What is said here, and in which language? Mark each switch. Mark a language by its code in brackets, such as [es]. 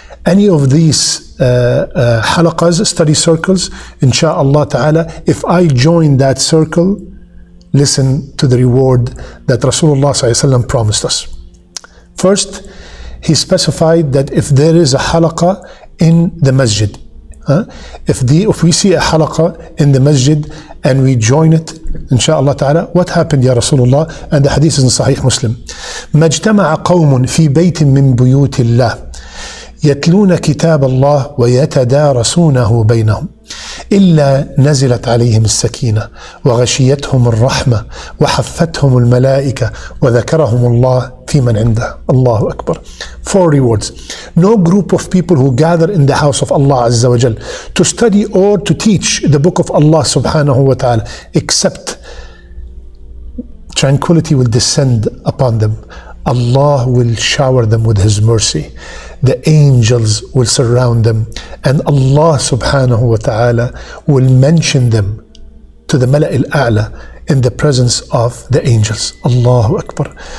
[en] Any of these halaqas, study circles, insha'Allah ta'ala, if I join that circle, listen to the reward that Rasulullah ﷺ promised us. First, he specified that if there is a halaqah in the masjid, if we see a halaqah in the masjid and we join it, insha'Allah ta'ala, what happened ya Rasulullah? And the hadith is in Sahih Muslim. [ar] مَجْتَمَعَ قَوْمٌ فِي بَيْتٍ مِّن بُيُوتِ اللَّهِ يتلون كتاب الله ويتدارسونه بينهم إلا نزلت عليهم السكينة وغشيتهم الرحمة وحفتهم الملائكة وذكرهم الله في من عنده. [en] Allahu Akbar. 4 rewards. No group of people who gather in the house of Allah Azza wa Jal to study or to teach the book of Allah subhanahu wa ta'ala, except tranquility will descend upon them. Allah will shower them with His mercy. The angels will surround them, and Allah subhanahu wa ta'ala will mention them to the Mala' al-A'la in the presence of the angels. Allahu Akbar.